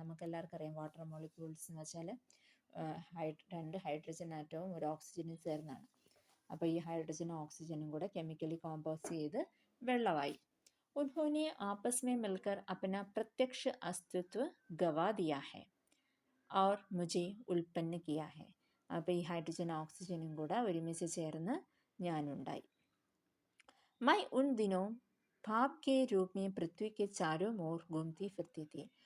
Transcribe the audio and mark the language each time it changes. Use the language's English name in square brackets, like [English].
[Malayalam] നമുക്കെല്ലാവർക്കും അറിയാം, water molecules എന്ന് വെച്ചാൽ രണ്ട് ഹൈഡ്രജൻ ആറ്റവും ഒരു ഓക്സിജനും ചേർന്നാണ്. അപ്പോൾ ഈ ഹൈഡ്രജനും ഓക്സിജനും കൂടെ കെമിക്കലി കോമ്പോസ് ചെയ്ത് വെള്ളമായി. [Hindi] उन्होंने आपस में मिलकर अपना प्रत्यक्ष अस्तित्व गवा दिया है और मुझे उत्पन्न किया है. [Malayalam] അപ്പോൾ ഈ ഹൈഡ്രജൻ ഓക്സിജനും കൂടെ ഒരുമിച്ച് ചേർന്ന് ഞാനുണ്ടായി. [Hindi] मैं उन दिनों भाप के रूप में पृथ्वी के चारों ओर घूमती फिरती थी.